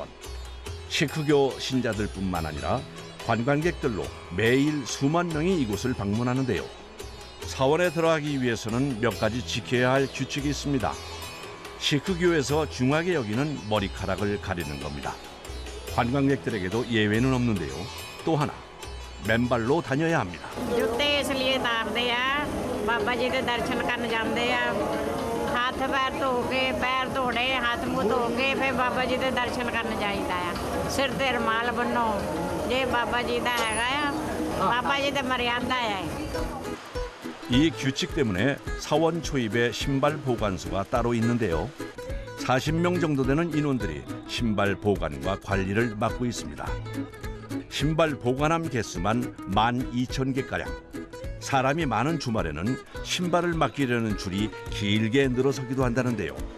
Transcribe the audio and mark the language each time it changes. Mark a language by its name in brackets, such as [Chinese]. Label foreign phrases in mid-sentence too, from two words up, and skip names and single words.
[Korean] 시크교 신자들뿐만 아니라 관광객들로 매일 수만 명이 이곳을 방문하는데요. 사원에 들어가기 위해서는 몇 가지 지켜야 할 규칙이 있습니다. 시크교에서 중하게 여기는 머리카락을 가리는 겁니다. 관광객들에게도 예외는 없는데요. 또 하나, 맨발로 다녀야 합니다. [Hindi] जूते इसलिए उतारते हैं बाबा जी के दर्शन करने जाते हैं हाथ पैर धो के पैर धोने हाथ मुंह धो के फिर बाबा जी के दर्शन करने [Punjabi] ਜਾਇਦਾ ਹੈ ਸਿਰ ਤੇ ਰੁਮਾਲ ਬੰਨ੍ਹੋ ਯੇ ਬਾਬਾ ਜੀ ਦਾ ਹੈਗਾ ਹੈ ਬਾਬਾ ਜੀ ਦਾ ਮਰਯਾਦਾ ਹੈ। [Korean] 이 규칙 때문에 사원 초입에 신발 보관소가 따로 있는데요. 40명 정도 되는 인원들이 신발 보관과 관리를 맡고 있습니다. 신발 보관함 개수만 12,000개가량. 사람이 많은 주말에는 신발을 맡기려는 줄이 길게 늘어서기도 한다는데요.